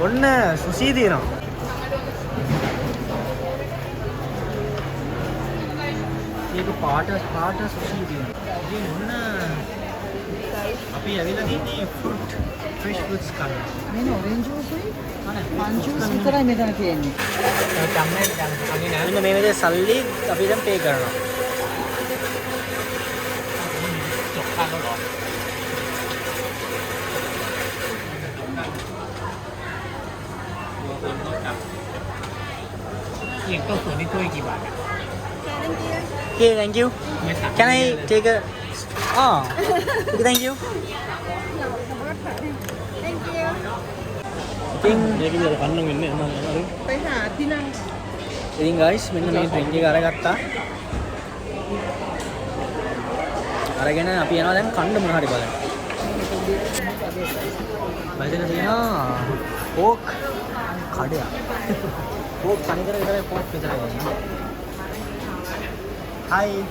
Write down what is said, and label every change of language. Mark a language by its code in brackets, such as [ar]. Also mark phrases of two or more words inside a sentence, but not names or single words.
[si] ඔන්න සුසී තියෙනවා. ඒක පාට සුසී තියෙනවා. ඉතින් ඔන්න අපි ඇවිල්ලා තින්නේ [en] fruit fresh fruits [si] ගන්න. මේ [en] orange juice [si] උයි පන් ජූස් විතරයි මෙතන තියෙන්නේ. මෙන්න මේ විදිහේ සල්ලි අපි දැන් පේ කරනවා. [en] Okay, thank you. Can I take a... Oh, okay, thank you. [si] ඉතින් මේක විතර කන්න වෙන්නේ නැහැ. [th] ไปหาที่นั่ง [si] ඉතින් guys මෙන්න මේ ඩ්‍රින්ක් එක අරගත්තා. අරගෙන අපි යනවා දැන් කන්න මොන හරි බලන්න. මෙතන තියෙනවා පෝක් කඩයක්. පෝක් තනිකර විතරයි පෝක් විතරයි. Hi.